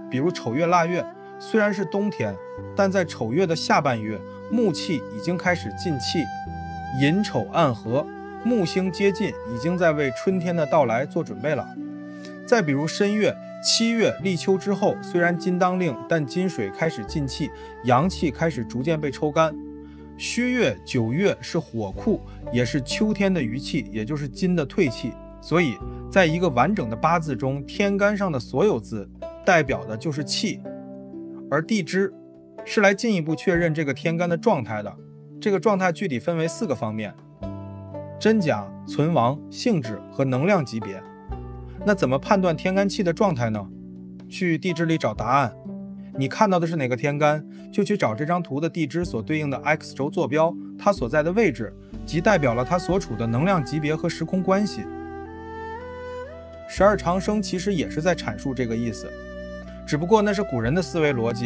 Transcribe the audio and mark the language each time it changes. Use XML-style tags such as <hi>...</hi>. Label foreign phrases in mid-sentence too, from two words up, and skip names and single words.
<zh>比如丑月臘月，雖然是冬天，但在丑月的下半月，木氣已經開始進氣。寅丑暗合，木星接近，已經在為春天的到來做準備了。再比如申月、7月立秋之後，雖然金當令，但金水開始進氣，陽氣開始逐漸被抽乾。戌月、9月是火庫，也是秋天的餘氣，也就是金的退氣。所以在一個完整的八字中，天干上的所有字代表的就是氣，而地支是來進一步確認這個天干的狀態的。這個狀態具體分為4個方面：真假、存亡、性質和能量級別。那怎麼判斷天干氣的狀態呢？去地支裡找答案。你看到的是哪個天干，就去找這張圖的地支所對應的 X 軸坐標，它所在的位置，即代表了它所處的能量級別和時空關係。12長生其實也是在闡述這個意思，只不過那是古人的思維邏輯。</zh>